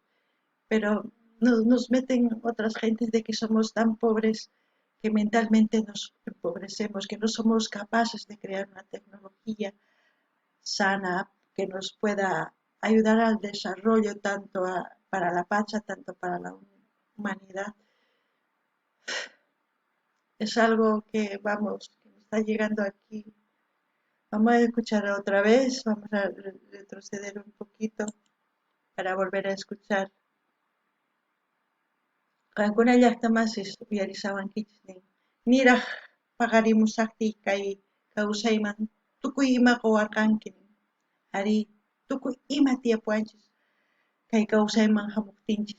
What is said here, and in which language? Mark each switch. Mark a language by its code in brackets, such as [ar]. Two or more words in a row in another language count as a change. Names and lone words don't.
[es] Pero nos meten otras gentes de que somos tan pobres que mentalmente nos empobrecemos, que no somos capaces de crear una tecnología sana que nos pueda ayudar al desarrollo tanto para la pacha, tanto para la humanidad. Es algo que, vamos, que me está llegando aquí. Vamos a escuchar otra vez, vamos a retroceder un poquito para volver a escuchar. [qu] Qankuna llaqtamasis uyarisawankichis niraq paqarimusaqtiy kay kawsayman tukuy ima quwarqanki. Ari tukuy ima tiyapuanchis kay kawsayman hamuptinchis.